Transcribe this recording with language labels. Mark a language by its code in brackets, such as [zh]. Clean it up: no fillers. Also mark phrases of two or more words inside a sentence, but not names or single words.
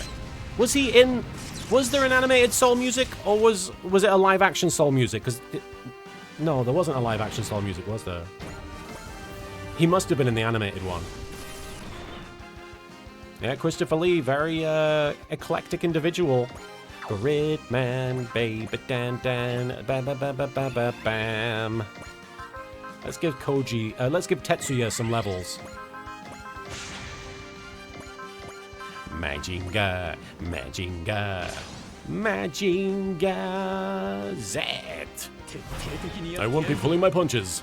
[en] Was there an animated Soul Music, or was it a live-action Soul Music? No, there wasn't a live-action Soul Music, was there? He must have been in the animated one. Yeah, Christopher Lee, very eclectic individual. Gridman, baby, dan, bam, bam, bam, bam, bam, bam, bam. Let's give Tetsuya some levels. Majinga Z. I won't be pulling my punches.